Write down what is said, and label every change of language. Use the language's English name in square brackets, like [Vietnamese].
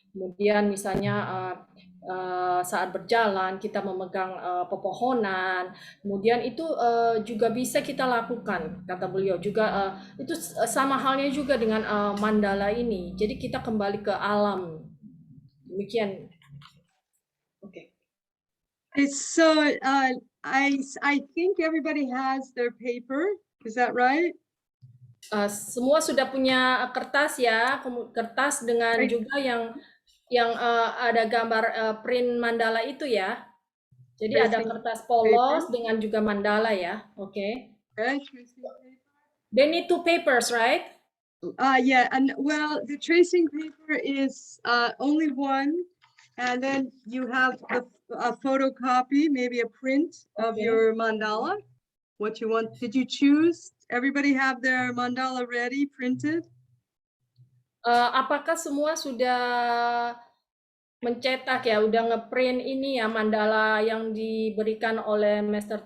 [Indonesian] Kemudian misalnya saat berjalan kita memegang pepohonan, kemudian itu juga bisa kita lakukan, kata beliau juga. Itu sama halnya juga dengan mandala ini, jadi kita kembali ke alam, demikian. Oke. [English] So I think everybody has their paper. Is that right? [Indonesian] Semua sudah punya kertas ya, kertas dengan [English] Right. [Indonesian] juga yang ada gambar print mandala itu ya. Jadi ada kertas polos dengan juga mandala ya. Oke. Okay. [English] They need 2 papers, right? Yeah, and well, the tracing paper is only one, and then you have a photocopy, maybe a print of your mandala. What you want? Did you choose? Everybody have their mandala ready, printed? [Indonesian] Apakah semua sudah mencetak ya, udah ngeprint ini ya mandala yang diberikan oleh Mr.